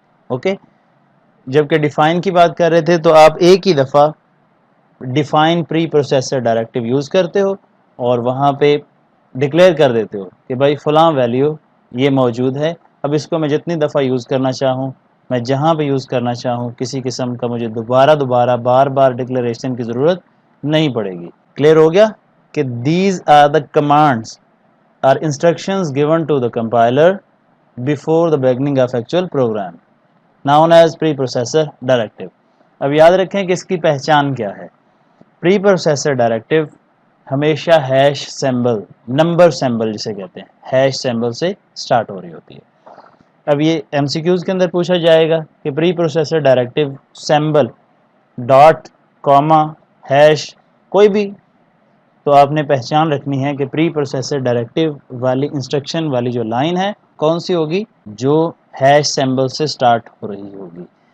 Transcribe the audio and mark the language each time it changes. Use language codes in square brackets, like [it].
[ur] Okay, جبکہ define کی بات کر رہے تھے تو آپ ایک ہی دفعہ ڈیفائن پری پروسیسر ڈائریکٹیو یوز کرتے ہو اور وہاں پہ ڈکلیئر کر دیتے ہو کہ بھائی فلاں ویلیو یہ موجود ہے, اب اس کو میں جتنی دفعہ یوز کرنا چاہوں, میں جہاں پہ یوز کرنا چاہوں, کسی قسم کا مجھے دوبارہ بار بار ڈکلیریشن کی ضرورت نہیں پڑے گی. کلیئر ہو گیا کہ [en] These are the commands or instructions given to the compiler before the beginning of actual program known as preprocessor directive. [ur] اب یاد رکھیں کہ اس کی پہچان کیا ہے. پری پروسیسر ڈائریکٹیو ہمیشہ ہیش سمبل, نمبر سمبل جسے کہتے ہیں, ہیش سمبل سے سٹارٹ ہو رہی ہوتی ہے. اب یہ ایم سی کیوز کے اندر پوچھا جائے گا کہ پری processor directive symbol dot Cama hash کوئی بھی, تو آپ نے پہچان رکھنی ہے کہ پری پروسیسر ڈائریکٹیو والی انسٹرکشن والی جو لائن ہے کون سی ہوگی, جو ہیش سمبل سے سٹارٹ ہو رہی ہوگی.